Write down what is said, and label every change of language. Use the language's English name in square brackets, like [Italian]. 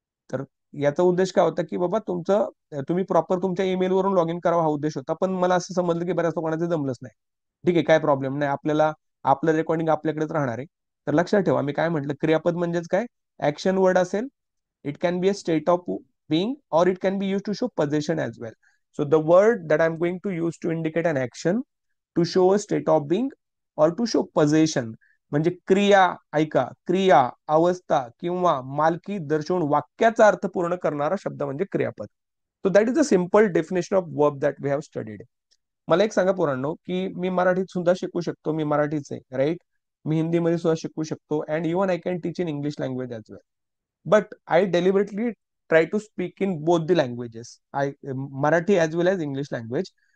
[Marathi] तर याचा उद्देश काय होता की बाबा तुम्ही प्रॉपर तुमच्या ईमेल वरून लॉग इन करावा, हा उद्देश होता. पण मला असं समजलं की बऱ्याच लोकांना ते जमलंच नाही. ठीक आहे, काय प्रॉब्लेम नाही. आपलं रेकॉर्डिंग आपल्याकडेच राहणार आहे. तर लक्षात ठेवा मी काय म्हटलं, क्रियापद म्हणजेच काय? ऍक्शन वर्ड असेल. [English] It can be a state of being or it can be used to show possession as well. So the word that I'm going to use to indicate an action, to show a state of being or to show possession, [Marathi] म्हणजे क्रिया, ऐका, क्रिया, अवस्था किंवा मालकी दर्शवून वाक्याचा अर्थ पूर्ण करणारा शब्द म्हणजे क्रियापद. [English] So that is a simple definition of verb that we have studied. [Marathi] मला एक सांगा पोरांनो, की मी मराठीत सुद्धा शिकू शकतो, मी मराठीच आहे राईट. मी हिंदीमध्ये सुद्धा शिकू शकतो [English] And even I can teach in English language as well. But I deliberately try to speak in both the languages, Marathi as well as English language.